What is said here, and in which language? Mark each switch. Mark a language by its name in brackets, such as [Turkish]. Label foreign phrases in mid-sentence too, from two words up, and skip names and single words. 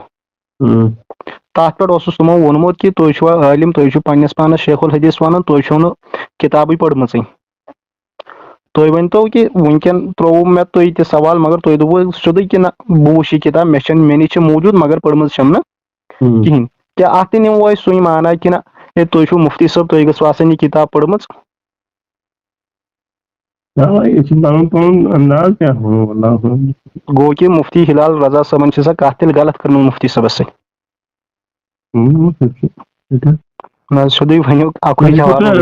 [Kashmiri] تَتھ پٮ۪ٹھ اوسُس تِمو ووٚنمُت کہِ تُہۍ چھِوا عٲلِم تُہۍ چھِو پنٕنِس پانس شیخ الحدیث ونان تُہۍ چھِو نہٕ کِتابٕے پٔرمٕژٕے. تُہۍ ؤنۍتو کہِ وٕنکیٚن ترٛووُ مےٚ تُہۍ تہِ سوال مگر تُہۍ دوٚپوُ سیوٚدُے کہِ نہ بہٕ وٕچھِ یہِ کِتاب مےٚ نِش چھِ موٗجوٗد مگر پٔرمٕژ چھَم نہٕ کِہینۍ. کیٛاہ اَتھ تہِ نِمو أسۍ سُے مانا کہِ نہ ہے تُہۍ چھِو مفتی صٲب تُہۍ گٔژھوٕ آسٕنۍ یہِ کِتاب پٔرمٕژ. گوٚو کہِ مفتی ہلال رضا صٲبن چھِ سۄ کتھ تیٚلہِ غلط کٔرمٕژ مفتی صٲبس سۭتۍ. نہ حظ سیوٚدُے ؤنِو اکُے جواب.